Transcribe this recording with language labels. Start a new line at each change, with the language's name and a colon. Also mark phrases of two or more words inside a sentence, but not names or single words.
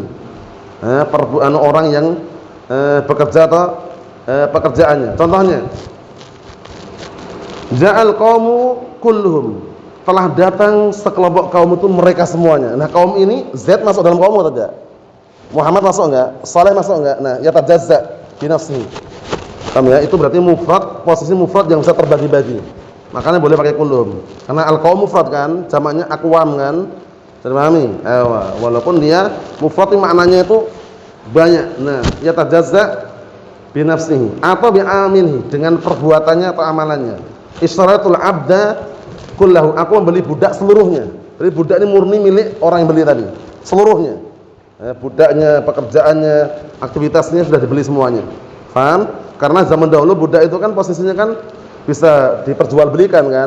Indonesian: Orang yang bekerja atau pekerjaannya. Contohnya,
Arabic: جاء القوم كلهم,
Indonesian: telah datang sekelompok kaum itu mereka semuanya. Nah, kaum ini Z masuk dalam kaum atau tidak? Muhammad masuk enggak? Saleh masuk enggak? Nah,
Arabic: يتجزأ بنفسه.
Indonesian: Paham ya? Itu berarti mufrad, posisi mufrad yang bisa terbagi-bagi. Makanya boleh pakai kulluhum. Karena al-qaum mufrad kan, jamaknya aqwam kan? Terpahami? Walaupun dia mufrad maknanya itu banyak. Nah,
Arabic: يتجزأ بنفسه atau بعامله,
Indonesian: dengan perbuatannya atau amalannya.
Arabic: اشتريت العبد كله,
Indonesian: aku membeli budak seluruhnya. Jadi budak ini murni milik orang yang beli tadi, seluruhnya. Budaknya, pekerjaannya, aktivitasnya sudah dibeli semuanya. Paham? Karena zaman dahulu budak itu kan posisinya kan bisa diperjualbelikan kan.